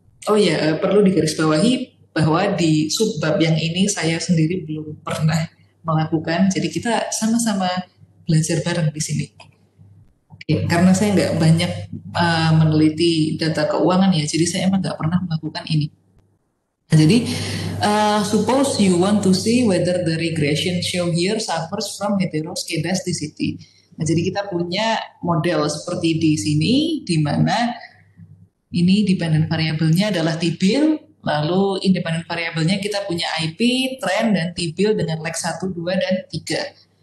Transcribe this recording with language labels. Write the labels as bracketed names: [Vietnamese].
[Indonesian] Oh ya, perlu digarisbawahi bahwa di subbab yang ini saya sendiri belum pernah melakukan, jadi kita sama-sama belajar bareng di sini. Oke, karena saya nggak banyak meneliti data keuangan ya, jadi saya emang nggak pernah melakukan ini. Nah, jadi [English] suppose you want to see whether the regression show here suffers from heteroskedasticity. [Indonesian] Nah, jadi kita punya model seperti di sini, di mana ini dependent variabelnya adalah T-bill, lalu independent variabelnya kita punya IP, trend, dan T-bill dengan leg 1, 2, dan 3.